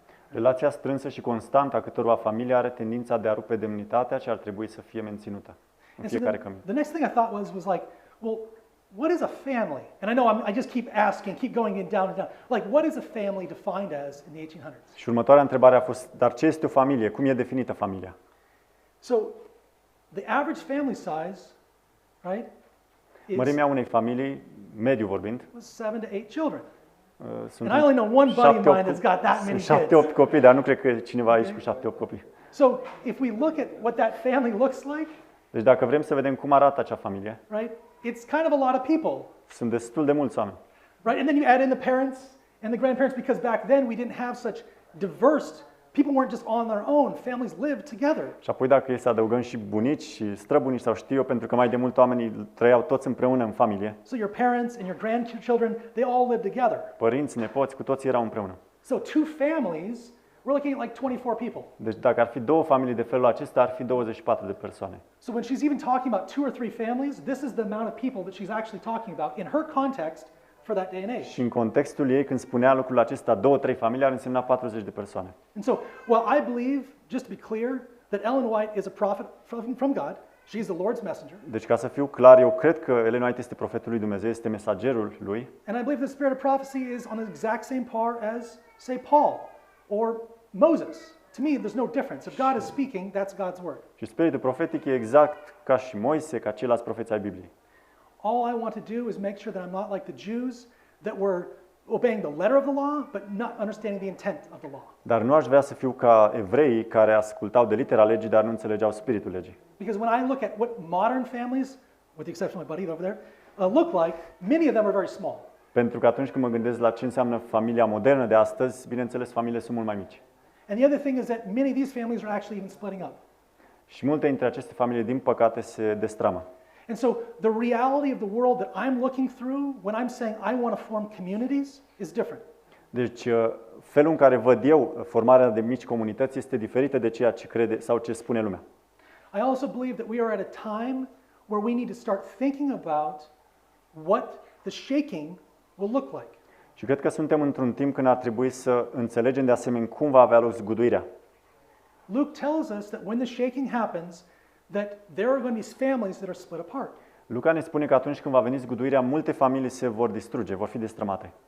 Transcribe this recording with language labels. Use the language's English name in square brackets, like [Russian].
[Romanian] Relația strânsă și constantă a câtorva familii are tendința de a rupe demnitatea ce ar trebui să fie menținută în fiecare cămin. [English] The next thing I thought was like, well, what is a family? And I know I just keep asking, keep going down and down. Like, what is a family defined as in the 1800s? [Romanian] Și următoarea întrebare a fost, dar ce este o familie? Cum e definită familia? [English] So, the average family size, right? [Romanian] Mărimea unei familii, mediu vorbind, [English] was 7 to 8 children. [Romanian] Sunt [English] And I only know one buddy of mine that's got that many kids. [Romanian] 7-8 copii, dar nu cred că e cineva aici cu 7-8 copii. [English] So, if we look at what that family looks like, [Romanian] deci dacă vrem să vedem cum arată acea familie, [English] right? It's kind of a lot of people. [Romanian] Sunt destul de mulți oameni. [English] Right? And then you add in the parents and the grandparents because back then we didn't have such diverse, people weren't just on their own, families lived together. [Romanian] Și apoi dacă e să adăugăm și bunici și străbunici sau știu eu, pentru că mai de mult oamenii trăiau toți împreună în familie. [English] So your parents and your grandchildren, they all lived together. [Romanian] Părinți, nepoți, cu toții erau împreună. [English] So two families, we're looking at like 24 people. [Romanian] Deci dacă ar fi două familii de felul acesta, ar fi 24 de persoane. [English] So when she's even talking about 2 or 3 families, this is the amount of people that she's actually talking about in her context for that day and age. [Romanian] Și în contextul ei, când spunea lucrul acesta, 2-3 familii, ar însemna 40 de persoane. [English] And so, while I believe, just to be clear, that Ellen White is a prophet from God, she's the Lord's messenger. [Romanian] Deci ca să fiu clar, eu cred că Ellen White este profetul lui Dumnezeu, este mesagerul lui. [English] And I believe the spirit of prophecy is on the exact same par as, say, Paul or Moses. To me, there's no difference. If God is speaking, that's God's word. [Romanian] Și spiritul profetic e exact ca și Moise, ca ceilalți profeți ai Bibliei. [English] All I want to do is make sure that I'm not like the Jews that were obeying the letter of the law, but not understanding the intent of the law. [Romanian] Dar nu aș vrea să fiu ca evreii care ascultau de litera legii, dar nu înțelegeau spiritul legii. [English] Because when I look at what modern families, with the exception of my buddy over there, look like, many of them are very small. [Romanian] Pentru că atunci când mă gândesc la ce înseamnă familia modernă de astăzi, bineînțeles, familiile sunt mult mai mici. [English] And the other thing is that many of these families are actually even splitting up. [Romanian] Și multe dintre aceste familii, din păcate, se destramă. [English] And so the reality of the world that I'm looking through when I'm saying I want to form communities is different. [Romanian] Deci, felul în care văd eu formarea de mici comunități este diferită de ceea ce crede sau ce spune lumea. [English] I also believe that we are at a time where we need to start thinking about what the shaking will look like. [Romanian] Și cred că suntem într-un timp când ar trebui să înțelegem de asemenea cum va avea loc zguduirea. [English] Luke tells us that when the shaking happens, that there are going to be families that are split apart. [Romanian] Luca ne spune că atunci când va veni zguduirea, multe familii se vor distruge, vor fi destrămate.